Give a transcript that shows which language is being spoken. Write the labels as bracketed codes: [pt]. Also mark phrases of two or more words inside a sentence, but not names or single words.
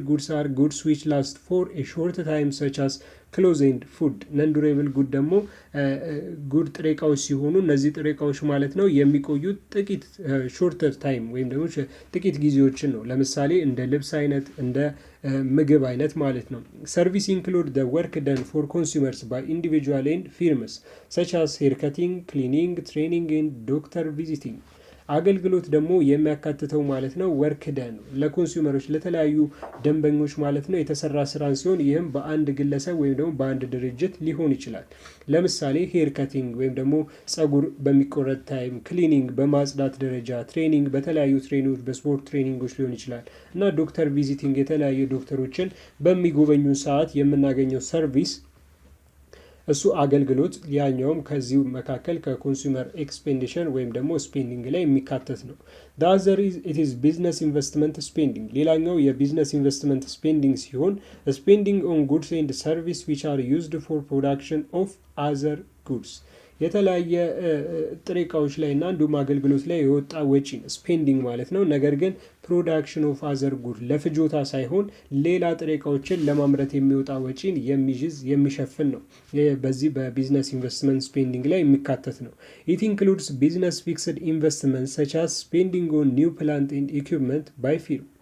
[en] goods are goods which last for a short time such as clothes and food። non durable good [am] ደግሞ ጉድ ጥሬ ዕቃዎች ሲሆኑ እነዚህ ጥሬ ዕቃዎች ማለት ነው የሚቆዩት ጥቂት [en] shorter time [am] ወይም ደግሞ ጥቂት ጊዜዎችን ነው። ለምሳሌ እንደ ልብስ አይነት እንደ ምግብ አይነት ማለት ነው። [en] service include the work done for consumers by individual and firms such as haircutting, cleaning, training and doctor visiting። አገልግሎት [am] ደግሞ የሚያካትተው ማለት ነው [en] work done [am] ለኮንሱመሮች ለተለያዩ ደንበኞች ማለት ነው የተሰራ ስራን ሲሆን ይህም በአንድ ግለሰብ ወይም ደግሞ በአንድ ድርጅት ሊሆን ይችላል። ለምሳሌ [en] hair cutting [am] ወይም ደግሞ ጸጉር በሚቆረጥ ታይም፣ ክሊኒንግ በማጽዳት ደረጃ፣ ትሬኒንግ በተለያዩ ትሬኒንጎች በስፖርት ትሬኒንጎች ሊሆን ይችላል እና [en] doctor visiting [am] የተለያዩ ዶክተሮችን በሚጎበኙ ሰዓት የምናገኘው ሰርቪስ እሱ አገልግሎት፣ ያኛውም ከዚሁ መካከል [en] consumer expenditure [am] ወይም ደግሞ ስፔንዲንግ ላይ የሚካተት ነው። [en] the other is it is business investment spending። [am] ሌላኛው [en] business investment spending ሲሆን spending on goods and service which are used for production of other goods። [am] የተለያየ ጥሬ እቃዎች ላይ እና እንዲሁም አገልግሎት ላይ የወጣ ወጪ ስፔንዲንግ ማለት ነው። ነገር ግን [en] production of other good [am] ለፍጆታ ሳይሆን ሌላ ጥሬ እቃዎችን ለማምረት የሚወጣ ወጪን የሚይዝ የሚሸፍን ነው። በዚህ [en] business investment spending [am] ላይ የሚካተት ነው። [en] it includes business fixed investment such as spending on new plant and equipment by firm፣